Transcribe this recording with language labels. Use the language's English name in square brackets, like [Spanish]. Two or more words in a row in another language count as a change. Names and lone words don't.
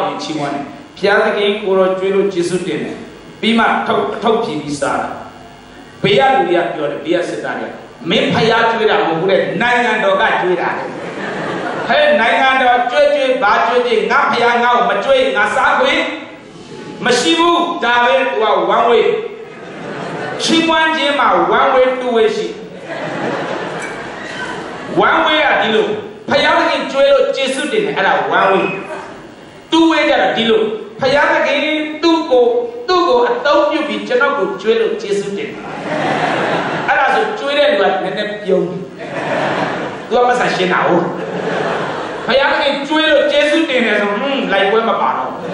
[Burmese] ကိုချီးမွမ်းတယ်ဘုရားသခင်ကိုရောကျွေးလို့ယေရှုတင်တယ်ပြီးမှထုတ်ပြီးစားတာဘေးကလူတွေကပြောတယ်ဘေးကစစ်သားတွေကမင်းဖယားကျွေးတာမဟုတ်ဘူးတဲ့နိုင်ငံတော်ကကျွေးတာတဲ့ဟဲ့နိုင်ငံတော်ကျွေးဘာကျွေးငါဖယားငါ့ကိုမကျွေးငါစားခွင့်မရှိဘူးဒါပဲသူက [English] one way [Burmese] ချီးမွမ်းခြင်းမှာ [English] one way two way [Burmese] ရှိ [English] one way [Burmese] ကဒီလိုဖယားသခင်ကျွေးလို့ယေရှုတင်တယ်အဲ့ဒါ [English] one way two way [Burmese] ကြတာဒီလိုဖယားသခင်သူ့ကိုအသုံးပြုပြီးကျွန်တော်ကိုကျွေးလို့ယေရှုတင်တယ်အဲ့ဒါဆိုကျွေးတဲ့လူကနည်းနည်းပြုံးတယ်သူကမဆန်ရှင်းတာဟုတ်ဖယားသခင်ကျွေးလို့ယေရှုတင်တယ်ဆိုလိုက်ပွဲမပါတော့